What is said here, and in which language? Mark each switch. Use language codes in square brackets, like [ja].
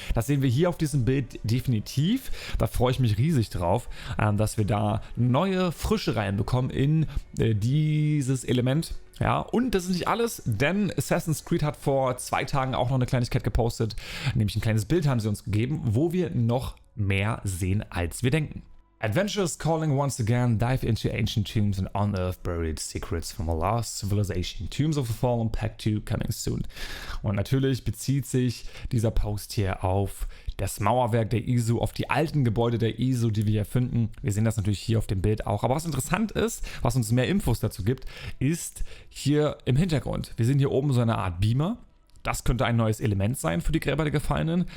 [de] Das sehen wir hier auf diesem Bild definitiv. Da freue ich mich riesig drauf, dass wir da neue Frische reinbekommen in dieses Element. Ja, und das ist nicht alles, denn Assassin's Creed hat vor 2 Tagen auch noch eine Kleinigkeit gepostet. Nämlich ein kleines Bild haben sie uns gegeben, wo wir noch mehr sehen, als wir denken. [en] Adventurers calling once again, dive into ancient tombs and unearth buried secrets from a lost civilization. Tombs of the Fallen Pack 2 coming soon. [de] Und natürlich bezieht sich dieser Post hier auf das Mauerwerk der ISU, auf die alten Gebäude der ISU, die wir hier finden. Wir sehen das natürlich hier auf dem Bild auch. Aber was interessant ist, was uns mehr Infos dazu gibt, ist hier im Hintergrund. Wir sehen hier oben so eine Art Beamer. Das könnte ein neues Element sein für die Gräber der Gefallenen.